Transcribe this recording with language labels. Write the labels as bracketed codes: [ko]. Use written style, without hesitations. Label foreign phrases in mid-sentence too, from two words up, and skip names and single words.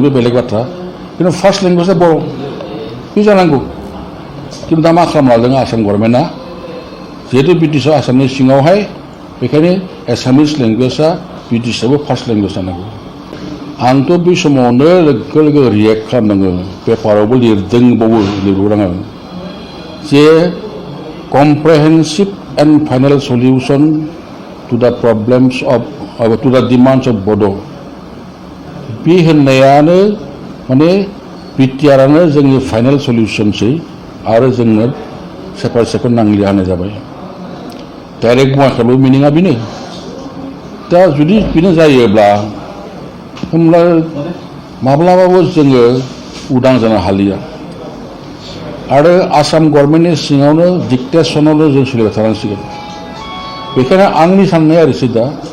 [brx] बे बेलेग बाथ्रा खिन्थु [en] first languageआ [brx] बर' बे जानांगौ खिन्थु दा मा खालामना लादों आसाम गभर्नमेन्टआ जिहेतु BTC आसामनि सिङावहाय बेखायनो एसामिस लेंगुवेजआ BTC आवबो [en] first language [brx] जानांगौ आंथ' बे समावनो लोगो लोगो रियेक्ट खालामनांगौ पेपारावबो लिरबावो आङो जे [en] comprehensive and final solution to the problems of to the demands of Bodo [brx] बे होननायानो माने बिटिआरआनो जोंनि [en] final solutionसै [brx] आरो जोंनो सेपारेट नांलिया होननाय जाबाय डाइरेक्ट बुङाखैबो मिनिङा बेनो दा जुदि बेनो जायोब्ला होमब्ला माब्लाबाबो जोङो उदां जानो हालिया आरो आसाम गभर्नमेन्टनि सिङावनो डिक्टेसनावनो जों सोलिबाय थानांसिगोन बेखायनो आंनि साननाया ओरैसै दा